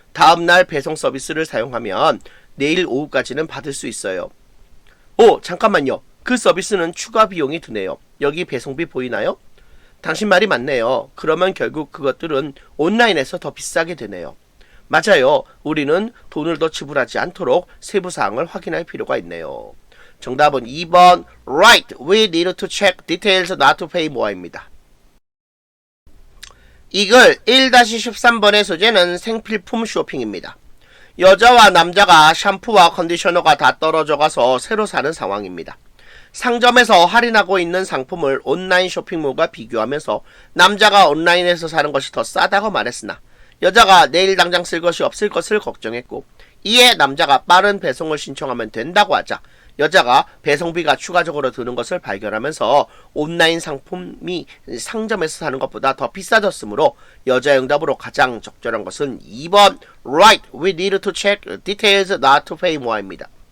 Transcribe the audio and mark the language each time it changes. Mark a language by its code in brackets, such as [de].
[ko] 다음날 배송 서비스를 사용하면 내일 오후까지는 받을 수 있어요. 잠깐만요. 그 서비스는 추가 비용이 드네요. 여기 배송비 보이나요? 당신 말이 맞네요. 그러면 결국 그것들은 온라인에서 더 비싸게 되네요. 맞아요. 우리는 돈을 더 지불하지 않도록 세부사항을 확인할 필요가 있네요. 정답은 2번 [en] Right, we need to check details not to pay more입니다. [ko] 이글 1-13번의 소재는 생필품 쇼핑입니다. 여자와 남자가 샴푸와 컨디셔너가 다 떨어져가서 새로 사는 상황입니다. 상점에서 할인하고 있는 상품을 온라인 쇼핑몰과 비교하면서 남자가 온라인에서 사는 것이 더 싸다고 말했으나 여자가 내일 당장 쓸 것이 없을 것을 걱정했고, 이에 남자가 빠른 배송을 신청하면 된다고 하자 여자가 배송비가 추가적으로 드는 것을 발견하면서 온라인 상품이 상점에서 사는 것보다 더 비싸졌으므로 여자의 응답으로 가장 적절한 것은 2번 [en] Right, we need to check details not to pay more [ko] 입니다.